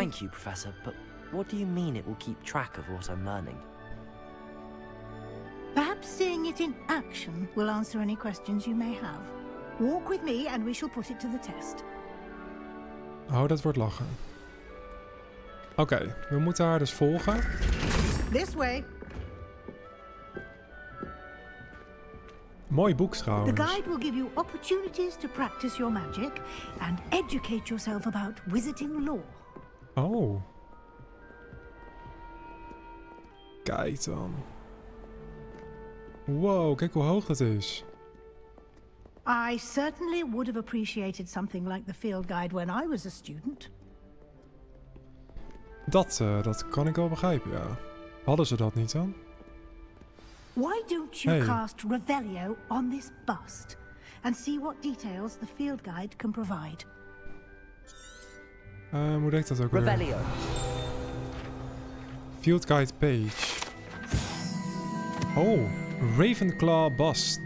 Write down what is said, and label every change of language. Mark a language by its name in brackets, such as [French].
[English] Thank you, Professor, but what do you mean it will keep track of what I'm learning? Perhaps seeing it in action will answer any questions you may have. Walk with me and we shall put it to the test. [Dutch] Oh, dat wordt lachen. Oké, we moeten haar dus volgen. [English] This way. [Dutch] Mooi boek [English] The [Dutch] trouwens. [English] guide will give you opportunities to practice your magic and educate yourself about wizarding lore. Oh. [Dutch] Kijk dan. Wow, kijk hoe hoog dat is. [English] I certainly would have appreciated something like the field guide when I was a student. [Dutch] Dat kan ik wel begrijpen, ja. Hadden ze dat niet dan? [English] Why don't you Hey. cast Revelio on this bust and see what details the field guide can provide? [Dutch] Hoe deed dat ook weer? [English] Revelio. Field Guide page. Oh, Ravenclaw bust.